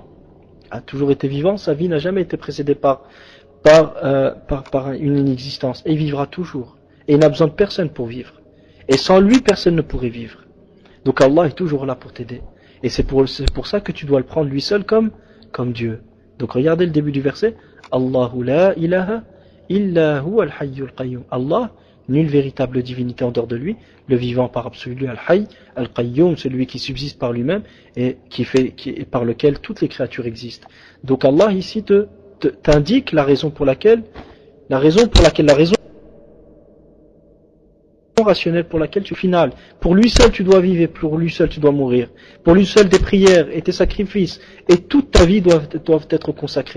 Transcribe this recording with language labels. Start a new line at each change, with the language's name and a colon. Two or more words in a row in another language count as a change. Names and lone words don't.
French: Sa vie n'a jamais été précédée par une inexistence. Et il vivra toujours. Et il n'a besoin de personne pour vivre. Et sans lui, personne ne pourrait vivre. Donc Allah est toujours là pour t'aider. Et c'est pour ça que tu dois le prendre lui seul comme Dieu. Donc regardez le début du verset.
Arabic: الله لا إله إلا هو الحي القيوم.
French: Allah, nulle véritable divinité en dehors de lui, le vivant par absolu,
Arabic: الحي، القيوم,
French: celui qui subsiste par lui-même et par lequel toutes les créatures existent. Donc Allah ici t'indique la raison rationnelle pour laquelle tu finales. Pour lui seul tu dois vivre et pour lui seul tu dois mourir. Pour lui seul tes prières et tes sacrifices et toute ta vie doivent être consacrées.